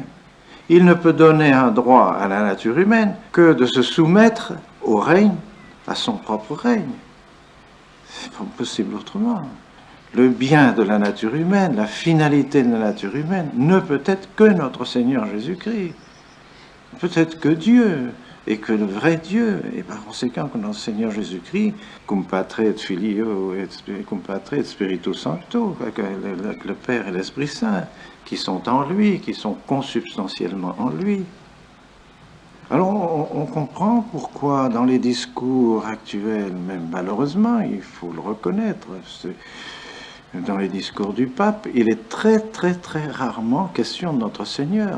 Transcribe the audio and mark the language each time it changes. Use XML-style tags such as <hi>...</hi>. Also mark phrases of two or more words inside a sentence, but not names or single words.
<fr>Il ne peut donner un droit à la nature humaine que de se soumettre au règne, à son propre règne. C'est pas possible autrement. Le bien de la nature humaine, la finalité de la nature humaine ne peut être que notre Seigneur Jésus-Christ. Peut-être que Dieu. et que le vrai Dieu, et par conséquent que notre Seigneur Jésus-Christ,</fr> <la>cum Patre et Filio et cum Patre et Spiritus Sancto,</la> <fr>avec le Père et l'Esprit Saint, qui sont en lui, qui sont consubstantiellement en lui. Alors on comprend pourquoi dans les discours actuels, même malheureusement, il faut le reconnaître, dans les discours du pape, il est très rarement question de notre Seigneur.</fr>